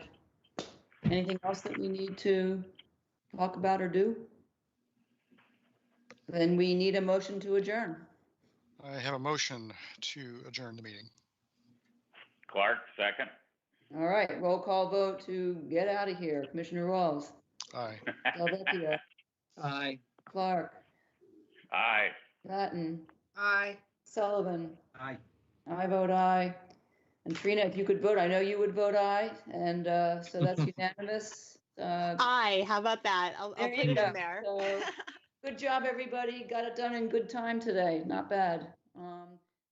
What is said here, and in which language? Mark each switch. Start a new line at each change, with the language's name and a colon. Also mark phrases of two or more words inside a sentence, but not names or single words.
English: Anything else that we need to talk about or do? Then we need a motion to adjourn. I have a motion to adjourn the meeting. Clark, second. All right, roll call vote to get out of here. Commissioner Rawls. Aye. Delvecchio. Aye. Clark. Aye. Latin. Aye. Sullivan. Aye. I vote aye. And Trina, if you could vote, I know you would vote aye, and so that's unanimous. Aye, how about that? I'll put it in there. So, good job, everybody. Got it done in good time today. Not bad.